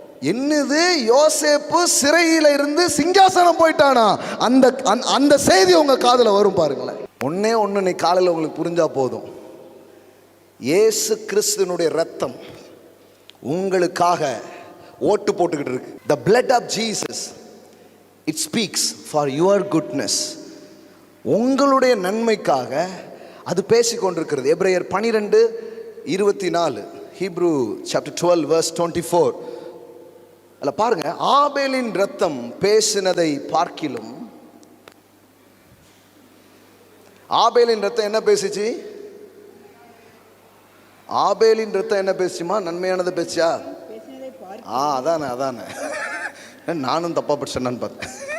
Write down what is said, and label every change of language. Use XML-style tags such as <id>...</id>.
<ta>என்னது யோசேப்பு சிறையில் இருந்து சிங்காசனம் போயிட்டானா, அந்த செய்தி உங்கள் காதில் வரும். பாருங்களேன், ஒன்னே நீ காலையில் உங்களுக்கு புரிஞ்சா போதும். இயேசு கிறிஸ்துவினுடைய ரத்தம் உங்களுக்காக ஓட்டு போட்டுக்கிட்டு இருக்கு.</ta> <en>The blood of Jesus, it speaks for your goodness.</en> <ta>உங்களுடைய நன்மைக்காக அது பேசிக்கொண்டிருக்கிறது.</ta> <en>எபிரேயர் 12:24, Hebrew chapter 12 verse 24.</en> <ta>அதில் பாருங்க, ஆபேலின் ரத்தம் பேசினதை பார்க்கிலும். ஆபேலின் ரத்தம் என்ன பேசிச்சு? ஆபேலின் ரத்தம் என்ன பேசுமா? நன்மையானதை பேசியா? அதானே நானும் தப்பா படிச்சேன்னு பார்த்தேன்.</ta>